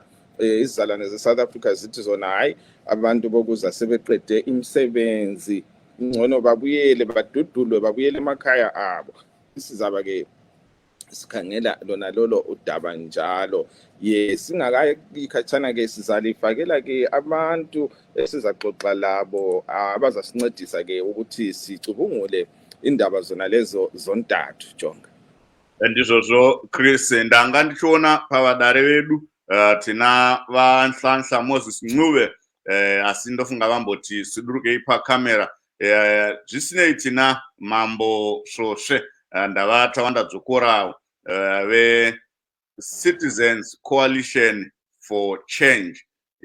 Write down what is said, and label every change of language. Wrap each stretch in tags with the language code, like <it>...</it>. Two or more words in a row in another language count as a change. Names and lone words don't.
<nd>Izizalwane zeSouth Africa zithi zona hayi abantu bokuza sebeqede imisebenzi, ngcono babuyele badudulwe babuyele emakhaya abo. Sizaba ke sikhangela lona lolo udaba njalo. Singakayikhatshana ke sizalifakela ke abantu esizaxoxa labo abazasincedisa ke ukuthi sicubungule indaba zona lezo zontathu. Jonga.</nd> <sn>Ndizvozvo Chris, ndanga ndichiona pavadare vedu tina vanhlanhla Moses Ncube, asi ndofunga vamboti sidurukei pakamera. Zvisinei tina Mambo Svosve ndavata vandadzokorawo ve-Citizens Coalition for Change.</sn>